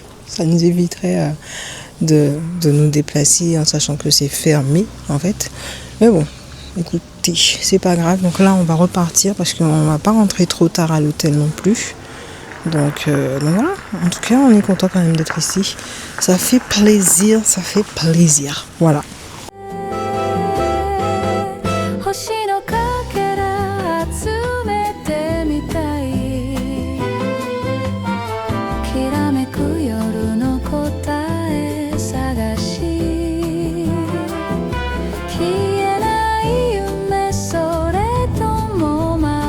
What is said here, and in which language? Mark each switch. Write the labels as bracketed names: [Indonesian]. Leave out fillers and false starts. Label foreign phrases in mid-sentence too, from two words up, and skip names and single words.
[French] Ça nous éviterait de nous déplacer en sachant que c'est fermé en fait. Mais bon, écoutez, c'est pas grave. Donc là, on va repartir parce qu'on va pas rentrer trop tard à l'hôtel non plus. Donc voilà. En tout cas, on est content quand même d'être ici. Ça fait plaisir, ça fait plaisir. Voilà. [Japanese] 星のかけら集めてみたいきらめく夜の答え探し消えない夢それとも